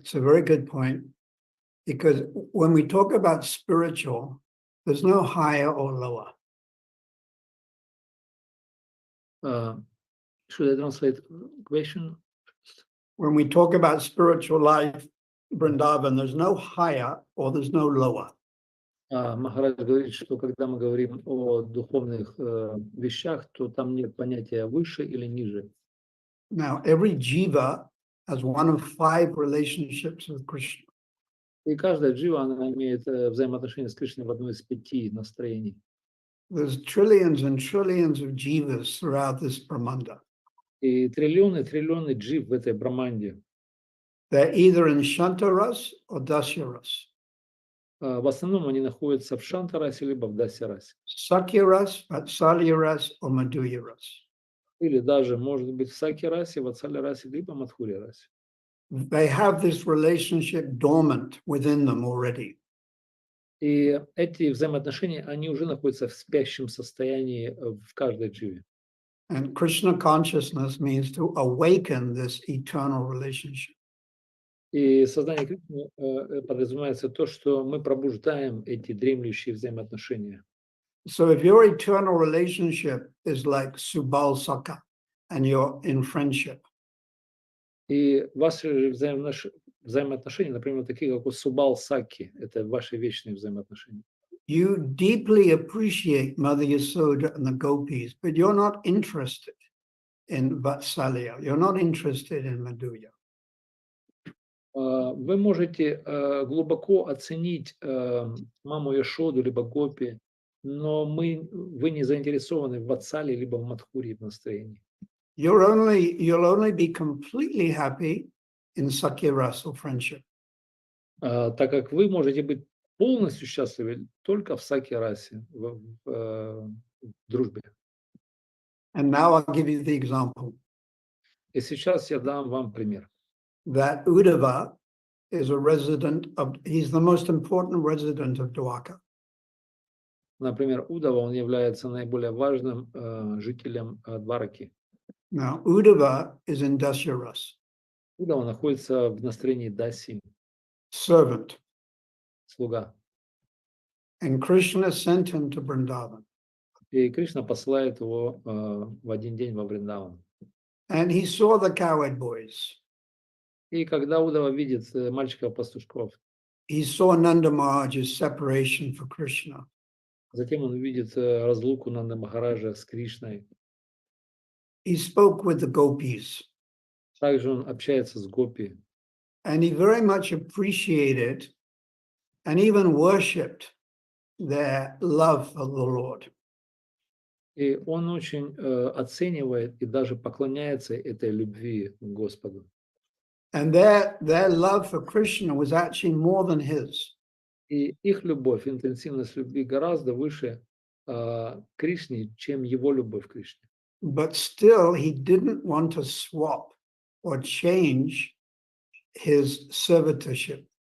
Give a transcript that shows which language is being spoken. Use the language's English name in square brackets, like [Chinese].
[English] It's a very good point, because when we talk about spiritual, there's no higher or lower. Should I translate question? When we talk about spiritual life, Vrindavan, there's no higher or there's no lower. [Russian] Махарадж говорит, что когда мы говорим о духовных вещах, то там нет понятия выше или ниже. [English] Now, every jiva has one of 5 relationships with Krishna. [Russian] И каждая джива, она имеет взаимоотношения с Кришной в одной из 5 настроений. [English] There's trillions and trillions of jivas throughout this Brahmanda. [Russian] И триллионы джив в этой Браманде. [English] They're either in Shantaras or Dasyaras. [Russian] В основном они находятся в Шантарасе либо в Дасярасе. [English] Sakyaras, Vatsalyaras, or Madhuryaras. [Russian] Или даже, может быть, в Сакирасе, Ватсалирасе, либо Мадхурирасе. [English] They have this relationship dormant within them already. [Russian] И эти взаимоотношения, они уже находятся в спящем состоянии в каждой дживе. [English] And Krishna consciousness means to awaken this eternal relationship. [Russian] И сознание Кришны подразумевается то, что мы пробуждаем эти дремлющие взаимоотношения. [English] So if your eternal relationship is like Subal Saka and you're in friendship, [Russian] И ваши взаимоотношения, например, такие, как у Субал Саки, это ваши вечные взаимоотношения. [English] you deeply appreciate Mother Yasoda and the gopis, but you're not interested in Vatsalya. You're not interested in Madhurya. [Russian] Вы можете глубоко оценить маму Яшоду либо Гопи, но вы не заинтересованы в Ватсале либо в Мадхуре в настроении. [English] You'll only be completely happy in Sakyarasa friendship. [Russian] Так как вы можете быть полностью счастливы только в Саки-расе, в дружбе. [English] And now I'll give you the example. [Russian] И сейчас я дам вам пример. [English] That Uddhava is a resident he's the most important resident of Dwarka. [Russian] Например, Удава, он является наиболее важным жителем Двараки. [English] Now, Uddhava is in Dasyaras. [Russian] Удава находится в настроении Даси, [English] servant. [Russian] Слуга. [English] And Krishna sent him to Vrindavan. [Russian] И Кришна посылает его в один день во Вриндаван. [English] And he saw the cowherd boys. [Russian] И когда Удава видит мальчиков-пастушков, [English] he saw Nanda Maharaj's separation for Krishna. [Russian] Затем он видит разлуку Нанда Махараджа с Кришной. [English] He spoke with the gopis. [Russian] Также он общается с гопи. [English] And he very much appreciated and even worshipped their love for the Lord. [Russian] И он очень оценивает и даже поклоняется этой любви к Господу. [English] And their love for Krishna was actually more than his. [Russian] И их любовь, интенсивность любви гораздо выше Кришне, чем его любовь к Кришне. [English] But still, he didn't want to swap or change his servitorship.